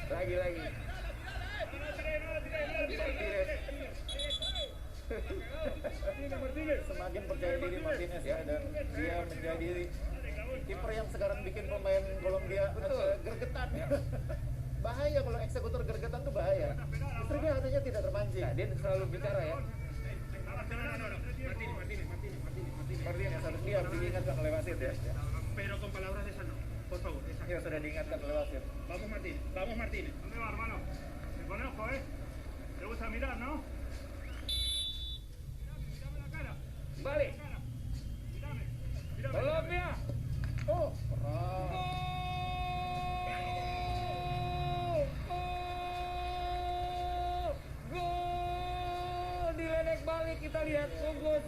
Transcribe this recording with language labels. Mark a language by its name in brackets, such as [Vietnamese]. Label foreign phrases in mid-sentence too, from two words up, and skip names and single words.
[Indonesian] Semakin percaya diri Martinez ya, dan dia menjadi kiper yang sekarang bikin pemain Kolombia gergetan ya. Bahaya kalau eksekutor gergetan tuh bahaya. Justru dia harusnya tidak terpancing. Nah, dia selalu bicara ya. Martinez harus diingatkan oleh wasit ya. [Spanish] Pero con palabras esas no, por favor. Esas. [Indonesian] Ya sudah diingatkan oleh wasit. [Spanish] Vamos Martínez. ¿Dónde va, hermano? Te conozco, ¿Te gusta mirar, no? Mírame la cara. [Indonesian] Balik. [Spanish] Mírame. [Indonesian] Kolombia. Oh, keras. Gol. Diledek balik kita lihat Bungkus.